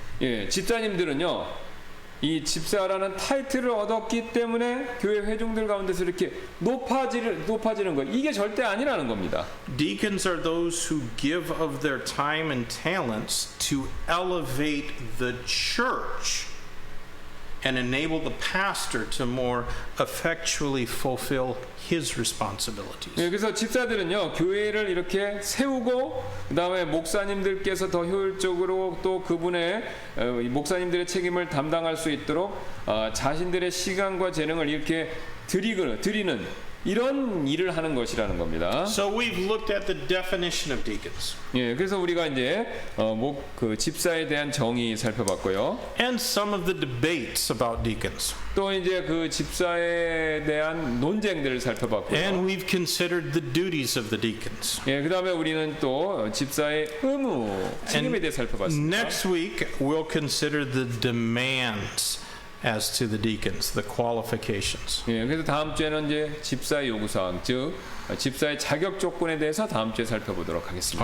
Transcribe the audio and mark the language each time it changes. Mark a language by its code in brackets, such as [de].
[ko] 예, 집사님들은요. 이 집사라는 타이틀을 얻었기 때문에 교회 회중들 가운데서 이렇게 높아지는 거 이게 절대 아니라는 겁니다. [en] Deacons are those who give of their time and talents to elevate the church and enable the pastor to more effectually fulfill his responsibilities. [ko] 예, 그래서 집사들은요 교회를 이렇게 세우고 그다음에 목사님들께서 더 효율적으로 또 그분의 목사님들의 책임을 담당할 수 있도록 자신들의 시간과 재능을 이렇게 드리는 이런 일을 하는 것이라는 겁니다. [en] So we've looked at the definition of deacons. [ko] 예, 그래서 우리가 이제 그 집사에 대한 정의 살펴봤고요. [en] And some of the debates about deacons. [ko] 또 이제 그 집사에 대한 논쟁들을 살펴봤고요. [en] And we've considered the duties of the deacons. [ko] 예, 그다음에 우리는 또 집사의 의무, 책임에 대해 살펴봤습니다. [en] Next week we'll consider the demands as to the deacons, the qualifications. [ko] 예, 그래서 다음 주에는 이제 집사의 요구사항, 즉 집사의 자격 조건에 대해서 다음 주에 살펴보도록 하겠습니다.